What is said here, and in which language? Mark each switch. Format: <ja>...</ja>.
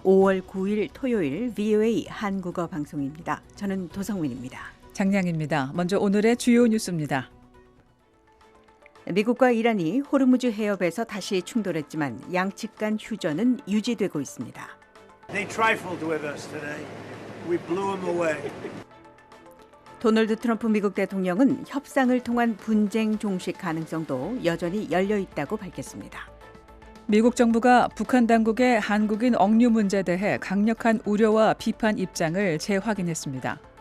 <ko>5월 9일 토요일 VOA 한국어 방송입니다. 저는 도성민입니다. 장량입니다. 먼저 오늘의 주요 뉴스입니다. 미국과 이란이 호르무즈 해협에서 다시 충돌했지만 양측 간 휴전은 유지되고 있습니다.</ko> <en>They trifled with us today. We blew them away.</en> <ko>도널드 트럼프 미국 대통령은 협상을 통한 분쟁 종식 가능성도 여전히 열려 있다고 밝혔습니다. 미국 정부가 북한 당국의 한국인 억류 문제에 대해 강력한 우려와 비판 입장을 재확인했습니다.</ko>